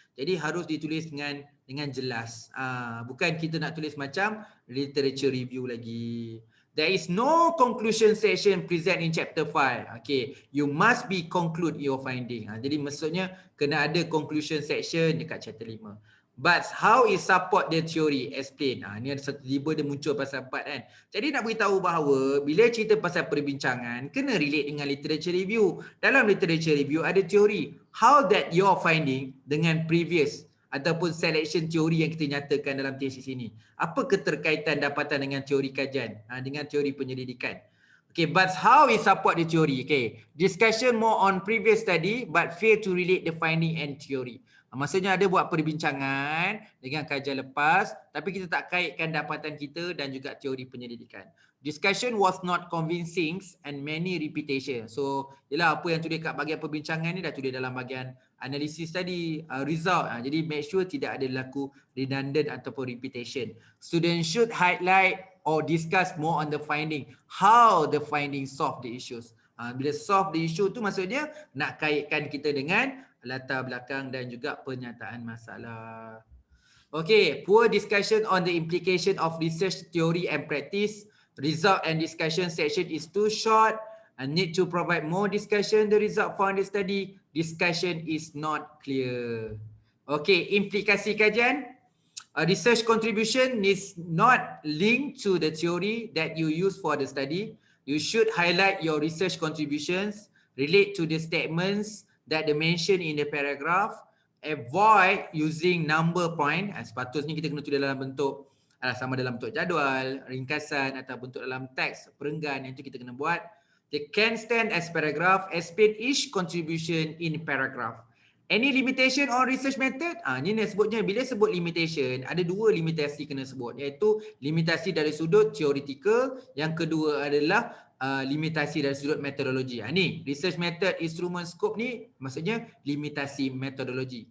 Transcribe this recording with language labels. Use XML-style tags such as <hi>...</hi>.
<ms>Jadi harus ditulis dengan jelas. Bukan kita nak tulis macam literature review lagi.</ms> <en>There is no conclusion section present in chapter 5. Okay, you must be conclude your finding.</en> <ms>Jadi maksudnya kena ada</ms> <en>conclusion section dekat chapter 5. But how is support the theory?</en> <ms>Explain. Ni ada satu tiba dia muncul pasal part kan. Jadi nak beritahu bahawa bila cerita pasal perbincangan kena relate dengan literature review. Dalam literature review ada teori.</ms> <en>How that your finding</en> <ms>dengan previous ataupun selection teori yang kita nyatakan dalam tesis ini. Apa keterkaitan dapatan dengan teori kajian, dengan teori penyelidikan.</ms> <en>Okay, but how we support the theory? Okay, discussion more on previous study but fail to relate the finding and theory.</en> <ms>Maksudnya ada buat perbincangan dengan kajian lepas tapi kita tak kaitkan dapatan kita dan juga teori penyelidikan.</ms> <en>Discussion was not convincing and many repetition.</en> <ms>So, ialah apa yang tulis kat bahagian perbincangan ni dah tulis dalam bahagian analisis tadi, result. Jadi make sure tidak ada laku redundant ataupun repetition.</ms> <en>Students should highlight or discuss more on the finding. How the finding solve the issues.</en> <ms>Bila solve the issue tu maksudnya nak kaitkan kita dengan latar belakang dan juga pernyataan masalah.</ms> <en>Okay, poor discussion on the implication of research theory and practice. Result and discussion section is too short and need to provide more discussion. The result found in the study. Discussion is not clear. Okay,</en> <ms>implikasi kajian.</ms> <en>A research contribution is not linked to the theory that you use for the study. You should highlight your research contributions, relate to the statements that they mention in the paragraph, avoid using number point.</en> <ms>Sepatutnya kita kena tulis dalam bentuk sama dalam bentuk jadual, ringkasan atau bentuk dalam teks, perenggan, yang itu kita kena buat.</ms> <en>They can stand as paragraph, explain each contribution in paragraph. Any limitation on research method?</en> <ms>Ni nak sebutnya, bila sebut limitation, ada dua limitasi kena sebut, iaitu limitasi dari sudut theoretical, yang kedua adalah limitasi dari sudut metodologi. Ni research method, instrument, scope ni maksudnya limitasi metodologi.</ms>